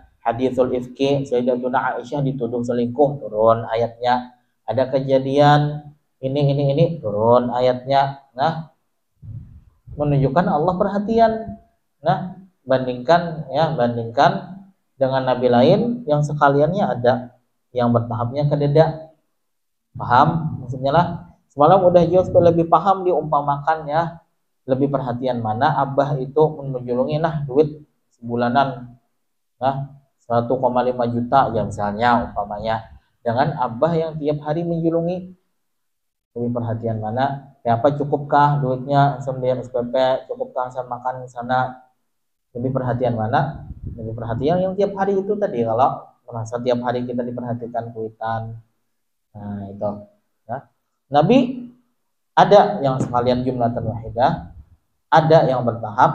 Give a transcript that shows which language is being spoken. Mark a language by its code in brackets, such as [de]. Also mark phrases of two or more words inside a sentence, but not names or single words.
[ar] Haditsul ifki, [id] Sayyidatuna Aisyah dituduh selingkuh, turun ayatnya. Ada kejadian ini turun ayatnya. Menunjukkan Allah perhatian. Bandingkan dengan nabi lain yang sekaliannya ada, yang bertahapnya kededa. Paham maksudnya lah? Semalam udah jauh supaya lebih paham diumpamakan ya. Lebih perhatian mana abah itu menjulungi duit sebulanan 1,5 juta ya misalnya umpamanya, dengan abah yang tiap hari menjulungi. Lebih perhatian mana? Ya apa, cukupkah duitnya sembilan SPP, cukupkah saya makan di sana? Lebih perhatian mana? Lebih perhatian yang tiap hari itu tadi. Kalau merasa tiap hari kita diperhatikan kuitan, itu ya. Nabi ada yang sekalian [ar] jumlatan wahidah, [id] ada yang bertahap.